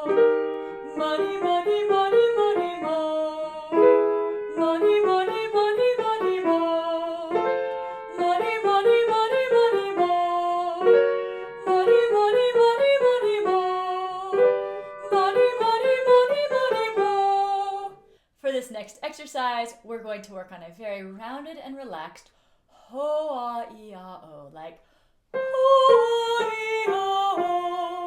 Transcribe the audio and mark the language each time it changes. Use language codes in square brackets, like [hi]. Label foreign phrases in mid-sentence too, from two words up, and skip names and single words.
[en] Money, money, money, money, mo. Money, money, money, money, mo. Money, money, money, money, mo. Money, money, money, money, mo. Money, money, money, money, mo. For this next exercise, we're going to work on a very rounded and relaxed ho-ah-ee-ah-oh, like ho-ah-ee-ah-oh.